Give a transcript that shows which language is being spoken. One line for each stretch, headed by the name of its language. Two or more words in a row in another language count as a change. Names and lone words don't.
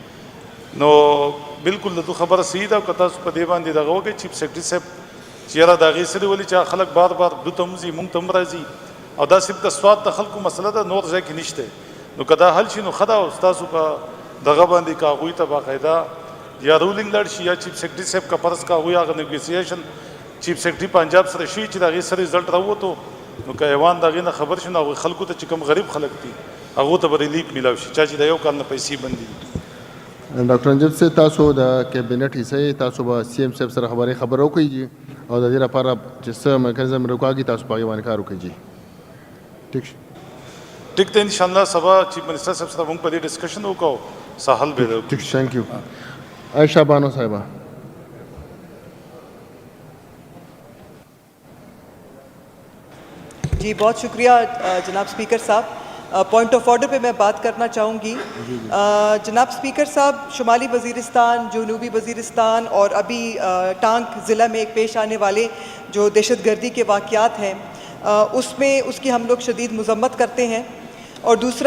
Pashto: نو بالکل د تو خبره صحیح ده او که تاسو په دې باندې دغه وکړئ
English: Chief Secretary
Pashto: صاحب چې یاره د هغې سره ولي چې خلک بار بار دو ته هم ځي مونږ ته هم راځي او دا صرف د سوات د خلکو مسله ده نور ځای کې نشته نو که دا حل شي نو ښه ده او ستاسو په دغه باندې که هغوی ته باقاعده یا رولنګ لاړ شي یا
English: Chief Secretary
Pashto: صاحب که فرض که هغوی هغه نیګوسیشن
English: Chief Secretary
Pashto: پنجاب سره شي چې د هغې سره رزلټ راووتو نو که ایوان د هغې نه خبر شي نو هغوی خلکو ته چې کوم غریب خلک دي هغو ته به ریلیف میلاو شي چا چې د یو کال نه پیسې بندي ډاکټر امجد صاحب تاسو د کابینټ حصه تاسو به سی ایم صاحب سره خبرې وکړئ جی او د دې لپاره چې څه میکانیزم راکاږي تاسو په هغې باندې کار وکړئ جی
Urdu: ٹھیک ہے
Pashto: انشاءاللہ سبا
English: Chief Minister
Pashto: صاحب سره موږ په دې ډسکشن وکړو ساحل به
Urdu: ٹھیک
English: Thank you
Urdu: عائشہ بانو صاحبہ جی بہت شکریہ جناب اسپیکر صاحب
English: Point of Order
Urdu: پہ میں بات کرنا چاہوں گی جناب اسپیکر صاحب شمالی وزیرستان جنوبی وزیرستان اور ابھی ٹانک ضلع میں ایک پیش آنے والے جو دہشت گردی کے واقعات ہیں اس کی ہم لوگ شدید مذمت کرتے ہیں اور دوسرا